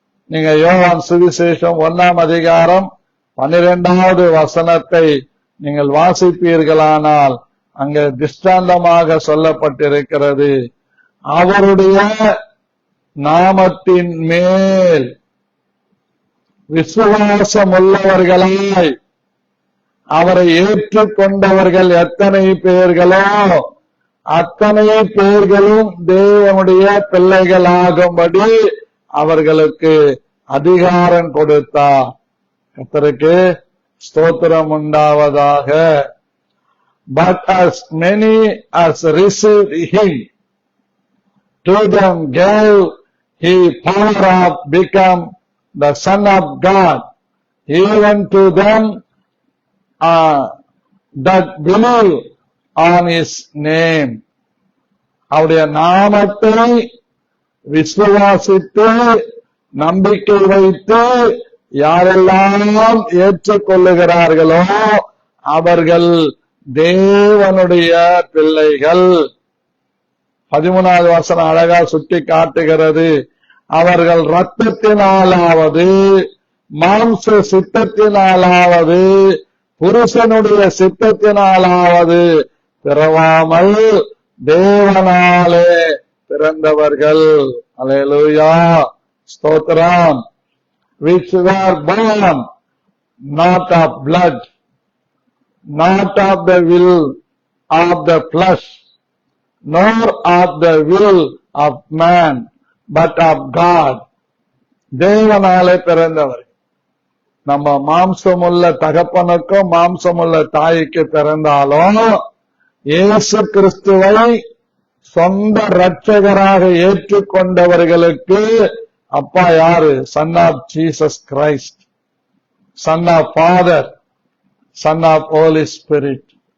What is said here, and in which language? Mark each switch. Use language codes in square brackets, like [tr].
[ta] நீங்க யோவான் சுவிசேஷம் 1ஆம் அதிகாரம் 12வது வசனத்தை நீங்கள் வாசிப்பீர்களானால் அங்க திஷ்டாந்தமாக சொல்லப்பட்டிருக்கிறது, அவருடைய நாமத்தின் மேல் விசுவாசமுள்ளவர்களாய் அவரை ஏற்றுக்கொண்டவர்கள் எத்தனை பேர்களோ அத்தனை பேர்களும் தேவனுடைய பிள்ளைகளாகும்படி அவர்களுக்கு அதிகாரம் கொடுத்தார். கர்த்தருக்கு ஸ்தோத்திரம் உண்டாவதாக. [en] But as many as received him, to them gave he power of become the Son of God, even to them that believe on his name. [ta] அவருடைய நாமத்தை விசுவாசித்து நம்பிக்கை வைத்து யாரெல்லாம் ஏற்றுக்கொள்ளுகிறார்களோ அவர்கள் தேவனுடைய பிள்ளைகள். 13வது வசனம் அழகா சுட்டி காட்டுகிறது. அவர்கள் இரத்தத்தினாலாவது மாம்ச சித்தத்தினாலாவது புருஷனுடைய சித்தத்தினாலாவது பிறவாமல் தேவனாலே பிறந்தவர்கள். அல்லேலூயா, ஸ்தோத்திரம். [en] Which were born not of blood, not of the will of the flesh, nor of the will of man, but of God. [ta] தேவனாலே பிறந்தவர். நம்ம மாம்சமுள்ள தகப்பனுக்கும் மாம்சமுள்ள தாய்க்கு பிறந்தாலும் இயேசு கிறிஸ்துவை சொந்த இரட்சகராக ஏற்றுக்கொண்டவர்களுக்கு அப்பா யாரு? [en] Son of Jesus Christ, son of Father, son of Holy Spirit.